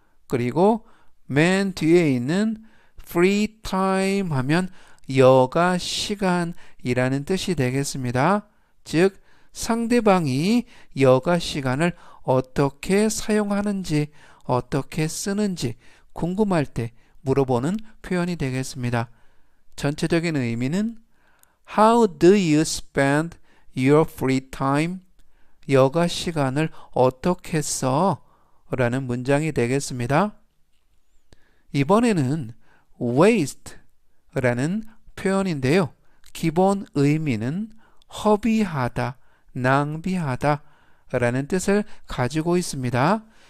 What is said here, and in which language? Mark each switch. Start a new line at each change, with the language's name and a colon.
Korean: 그리고 맨 뒤에 있는 free time 하면 여가 시간이라는 뜻이 되겠습니다. 즉 상대방이 여가 시간을 어떻게 사용하는지 어떻게 쓰는지 궁금할 때 물어보는 표현이 되겠습니다. 전체적인 의미는
English: How do you spend your free time?
Korean: 여가 시간을 어떻게 써? 라는 문장이 되겠습니다. 이번에는 waste 라는 표현인데요. 기본 의미는 허비하다, 낭비하다 라는 뜻을 가지고 있습니다.